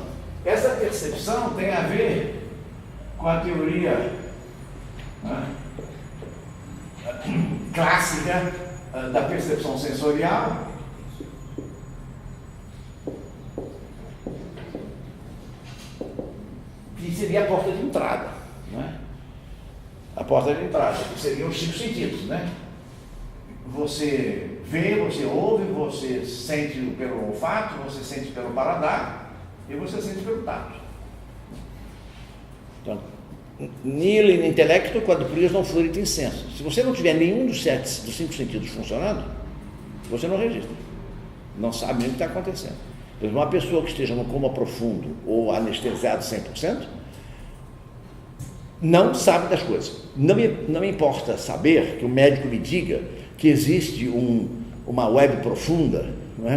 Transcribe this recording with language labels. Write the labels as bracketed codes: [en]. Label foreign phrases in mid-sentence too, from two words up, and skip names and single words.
[pt] Essa percepção tem a ver com a teoria clássica da percepção sensorial, que seria a porta de entrada, né? A porta de entrada, que seriam os 5 sentidos, né? Você vê, você ouve, você sente pelo olfato, você sente pelo paladar e você sente pelo tato. Então, [la] nihil in intellecto quod prius non fluit in senso. [pt] Se você não tiver nenhum dos 5 sentidos funcionando, você não registra. Não sabe nem o que está acontecendo. Por exemplo, uma pessoa que esteja no coma profundo ou anestesiado 100%, não sabe das coisas. Não me importa saber que o médico me diga que existe uma web profunda, né?